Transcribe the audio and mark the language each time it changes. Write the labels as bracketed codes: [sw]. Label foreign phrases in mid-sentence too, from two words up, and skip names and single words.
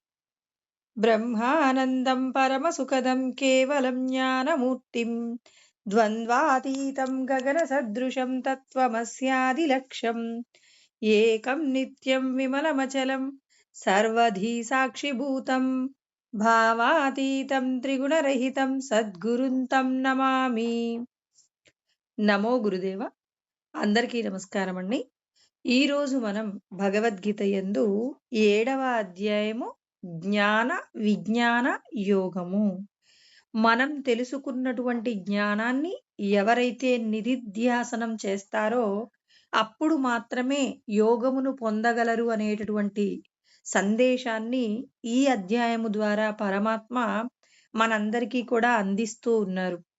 [sa] ब्रह्मानन्दं परमसुखदं केवलं ज्ञानमूर्तिं द्वन्द्वातीतं गगनसदृशं तत्त्वमस्यादिलक्ष्यम् एकं नित्यं विमलमचलं सर्वधी साक्षिभूतं भावातीतं त्रिगुणरहितं सद्गुरुं तं నమామి. [te] నమో గురుదేవ. అందరికీ నమస్కారం అండి. ఈరోజు మనం భగవద్గీత యందు 7వ అధ్యాయము జ్ఞాన విజ్ఞాన యోగము. మనం తెలుసుకున్నటువంటి జ్ఞానాన్ని ఎవరైతే నిధిధ్యాసనం చేస్తారో అప్పుడు మాత్రమే యోగమును పొందగలరు అనేటటువంటి సందేశాన్ని ఈ అధ్యాయము ద్వారా పరమాత్మ మనందరికీ కూడా అందిస్తూ ఉన్నారు.